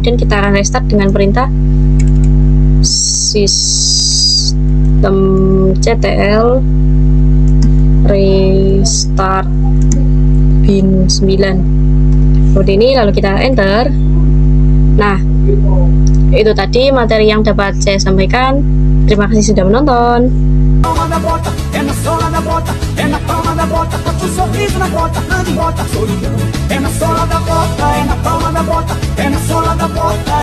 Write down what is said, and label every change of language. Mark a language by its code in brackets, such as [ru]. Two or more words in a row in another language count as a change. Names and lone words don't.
[id] Kemudian kita akan restart dengan perintah sistem CTL restart bin 9 seperti ini, lalu kita enter. Nah, itu tadi materi yang dapat saya sampaikan. Terima kasih sudah menonton. [pt] Palma da bota, é na sola da bota, é na palma da bota, bota um sorriso na bota, ande e bota solidão. É na sola da bota, é na palma da bota, é na sola da bota.